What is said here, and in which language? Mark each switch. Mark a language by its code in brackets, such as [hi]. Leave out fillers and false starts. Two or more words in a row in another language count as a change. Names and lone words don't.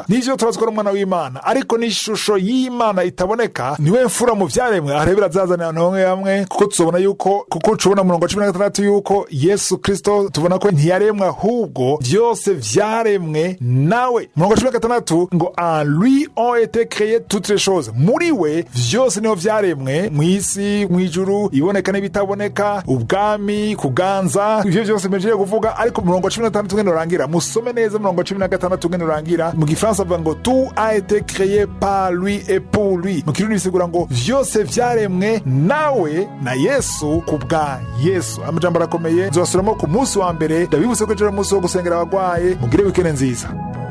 [rn] Nivyo turazikora umwana w'Imana, ariko ni ishusho y'Imana itaboneka, niwe mfura mu vyaremwe. Arebera zazana abantu bamwe kuko tuzobona yuko tubona umurongo wa 16 yuko Yesu Kristo tubona ko ntiyaremwe ahubwo byose vyaremwe nawe. Umurongo wa 16 ngo [fr] en lui ont été créées toutes les choses. [rn] Muri we vyose niho vyaremwe, mw'isi, mw'ijuru, iboneka n'ibitaboneka, ubwami, kuganza, ivyo vyose mbejeje kuvuga. Ariko umurongo wa 16 ngene urangira, musome neza umurongo wa 16 ngene urangira. Mu Gifaransa bavuga ngo [fr] tout a été créé par lui et pour lui. [rn] Mu Kirundi bisigura ngo vyose vyaremwe nawe na Yesu kubwa Yesu. Amajambo arakomeye nzobasuramo ku munsi wa mbere. Ndabibutse ko ejo ari umunsi wo gusengera abagwaye. Mugire wikende nziza.